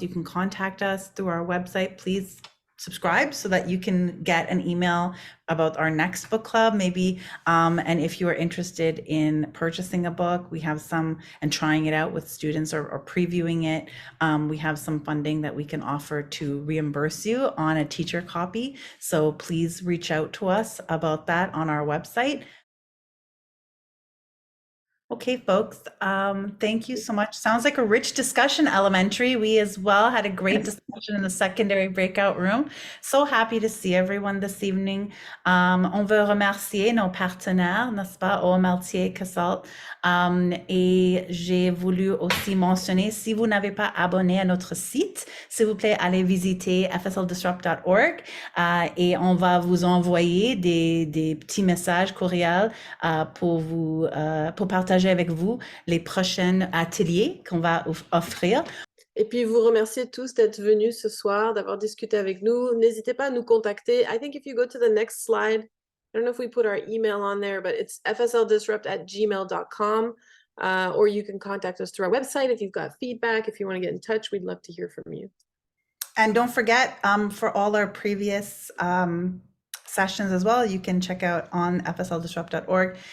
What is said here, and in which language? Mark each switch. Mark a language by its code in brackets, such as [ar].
[en] You can contact us through our website. Please subscribe so that you can get an email about our next book club maybe, and if you are interested in purchasing a book, we have some, and trying it out with students or previewing it, we have some funding that we can offer to reimburse you on a teacher copy, so please reach out to us about that on our website. Okay, folks, thank you so much. Sounds like a rich discussion, elementary. We as well had a great discussion in the secondary breakout room. So happy to see everyone this evening. [fr] On veut remercier nos partenaires, n'est-ce pas, au Meltier Cassalt. Et j'ai voulu aussi mentionner, si vous n'avez pas abonné à notre site, s'il vous plaît, allez visiter fsldisrupt.org et on va vous envoyer des petits messages courriels pour partager avec vous les prochains ateliers qu'on va offrir. Et puis vous remercier tous d'être venus ce soir, d'avoir discuté avec nous. N'hésitez pas à nous contacter. [en] I think if you go to the next slide, I don't know if we put our email on there, but it's fsldisrupt@gmail.com, or you can contact us through our website if you've got feedback, if you want to get in touch, we'd love to hear from you. And don't forget, for all our previous sessions as well, you can check out on fsldisrupt.org.